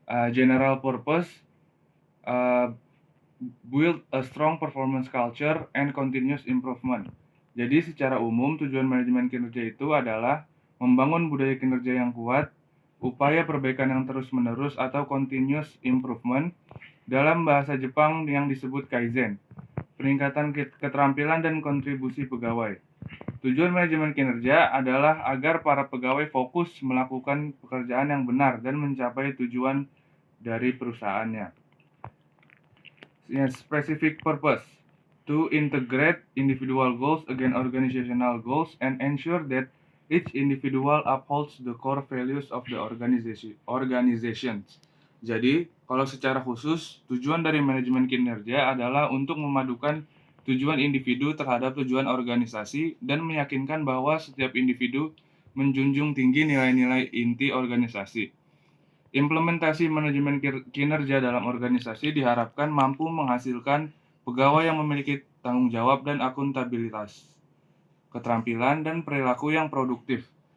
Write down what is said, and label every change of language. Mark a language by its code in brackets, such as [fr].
[en] General purpose, build a strong performance culture and continuous improvement. [id] Jadi secara umum tujuan manajemen kinerja itu adalah membangun budaya kinerja yang kuat, upaya perbaikan yang terus-menerus atau continuous improvement, dalam bahasa Jepang yang disebut kaizen, peningkatan keterampilan dan kontribusi pegawai. Tujuan manajemen kinerja adalah agar para pegawai fokus melakukan pekerjaan yang benar dan mencapai tujuan dari perusahaannya. [en] Specific purpose: to integrate individual goals against organizational goals and ensure that each individual upholds the core values of the organizations. [id] Jadi, kalau secara khusus, tujuan dari manajemen kinerja adalah untuk memadukan tujuan individu terhadap tujuan organisasi dan meyakinkan bahwa setiap individu menjunjung tinggi nilai-nilai inti organisasi. Implementasi manajemen kinerja dalam organisasi diharapkan mampu menghasilkan pegawai yang memiliki tanggung jawab dan akuntabilitas, keterampilan, dan perilaku yang produktif.